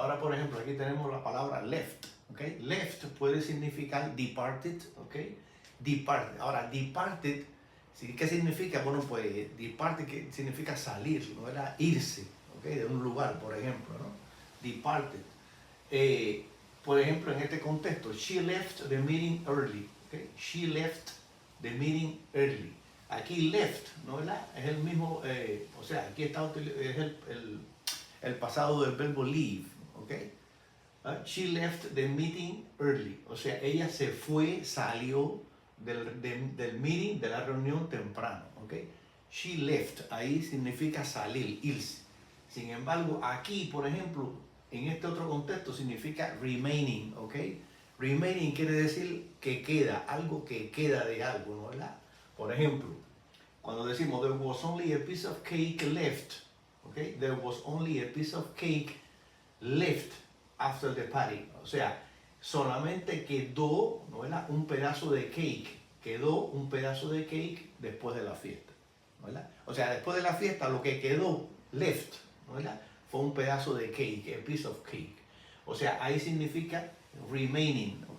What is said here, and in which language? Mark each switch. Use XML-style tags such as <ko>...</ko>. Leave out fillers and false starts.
<es>Ahora, por ejemplo, aquí tenemos la palabra left, ¿ok? Left puede significar departed, ¿ok? Departed. Ahora, departed, ¿qué significa? Bueno, pues departed que significa salir, ¿no? Era irse, ¿ok? De un lugar, por ejemplo, ¿no? Departed. Por ejemplo, en este contexto,</es> <en>she left the meeting early,</en> <es>¿ok?</es> <en>She left the meeting early.</en> <es>Aquí left, ¿no? ¿Verdad? Es el mismo, o sea, aquí está es el pasado del verbo leave, ¿ok?</es> <en>She left the meeting early,</en> <es>o sea, ella se fue, salió del meeting, de la reunión temprano, ¿ok?</es> <en>She left,</en> <es>ahí significa salir, irse. Sin embargo, aquí, por ejemplo, en este otro contexto significa remaining, ¿ok? Remaining quiere decir que queda, algo que queda de algo, ¿no? ¿Verdad? Por ejemplo, cuando decimos</es> <en>there was only a piece of cake left,</en> <es>okay?</es> <en>There was only a piece of cake left after the party.</en> <es>O sea, solamente quedó, ¿no? ¿Verdad? Un pedazo de cake. Quedó un pedazo de cake después de la fiesta, ¿no? ¿Verdad? O sea, después de la fiesta lo que quedó, left, ¿no? ¿Verdad? Fue un pedazo de cake,</es> <en>a piece of cake.</en> <es>O sea, ahí significa remaining, ¿ok?</es>